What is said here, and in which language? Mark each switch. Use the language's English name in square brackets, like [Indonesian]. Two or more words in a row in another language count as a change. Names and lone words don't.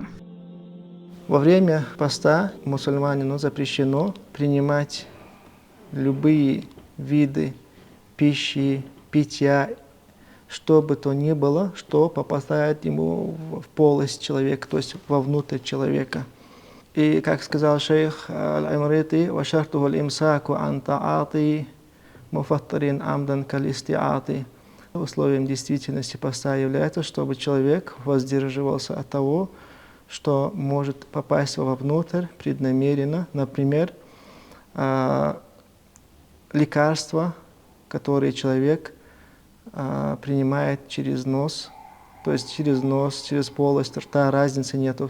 [Russian] Во время поста мусульманину запрещено принимать любые виды пищи, питья, что бы то ни было, что попадает ему в полость человека, то есть вовнутрь человека. И, как сказал шейх Аль-Имрити, [Arabic] «وشرطه الإمساك عن تعاطي مفطر عمدا كالاستعاط». [Russian] условием действительности поста является, чтобы человек воздерживался от того, что может попасть вовнутрь преднамеренно. Например, лекарства, которые человек принимает через нос, то есть через нос, через полость рта, разницы нету.